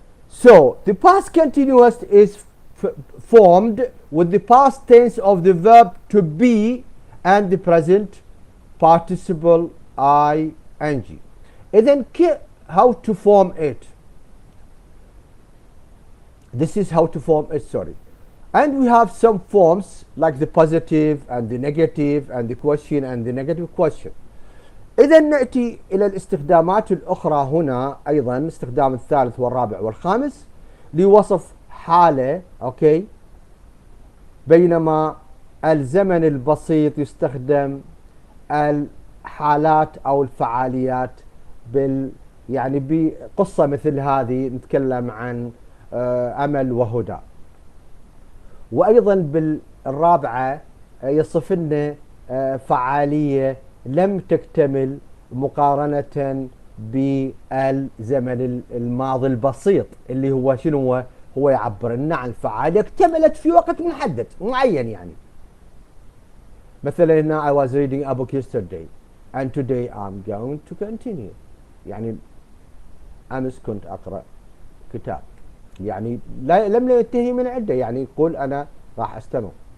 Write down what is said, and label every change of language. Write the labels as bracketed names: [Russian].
[English] So the past continuous is formed with the past tense of the verb to be and the present participle ing. And then how to form it. This is how to form it, sorry. And we have some forms like the positive and the negative and the question and the negative question. [Arabic] إذا نأتي إلى الاستخدامات الأخرى هنا أيضا الاستخدام الثالث والرابع والخامس لوصف حالة أوكي بينما الزمن البسيط يستخدم الحالات أو الفعاليات يعني بقصة مثل هذه نتكلم عن أمل وهدى. وأيضا بالرابعة يصف لنا فعالية لم تكتمل مقارنة بالزمن الماضي البسيط اللي هو شنو هو يعبر لنا عن فعالية اكتملت في وقت محدد معين. يعني مثلا هنا [English] I was reading a book yesterday and today I'm going to continue. [Arabic] يعني أمس كنت أقرأ كتاب يعني لم ينتهي من عنده يعني يقول أنا راح أستمر.